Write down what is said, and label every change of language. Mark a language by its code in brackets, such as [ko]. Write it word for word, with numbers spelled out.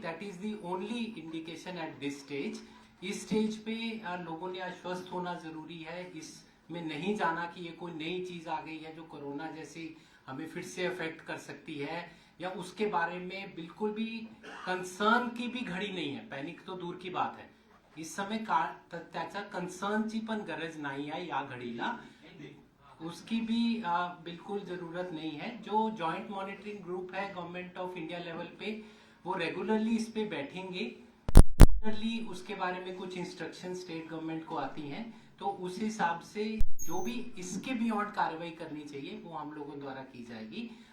[en] That is the only indication at this stage. [hi] इस स्टेज पे आ, लोगों ने आश्वस्त होना जरूरी है, इसमें नहीं जाना कि ये कोई नई चीज़ आ गई है जो कोरोना जैसी हमें फिर से अफेक्ट कर सकती है या उसके बारे में बिल्कुल भी कंसर्न की भी [mr] घडी नाही आहे. [hi] पॅनिक तो दूर की बात [mr] आहे, इस समय का त्याचा कन्सर्नची पण गरज नाही आहे या घडीला, [hi] उसकी भी आ, बिल्कुल जरूरत [mr] नाही आहे. [hi] जो जॉइंट मॉनिटरिंग ग्रुप है गवर्नमेंट ऑफ इंडिया लेवल पे, वो रेगुलरली इस पे बैठेंगे, रेगुलरली उसके बारे में कुछ इंस्ट्रक्शन स्टेट गवर्नमेंट को आती हैं, तो उस हिसाब से जो भी इसके बियॉन्ड कार्रवाई करनी चाहिए वो हम लोगों द्वारा की जाएगी.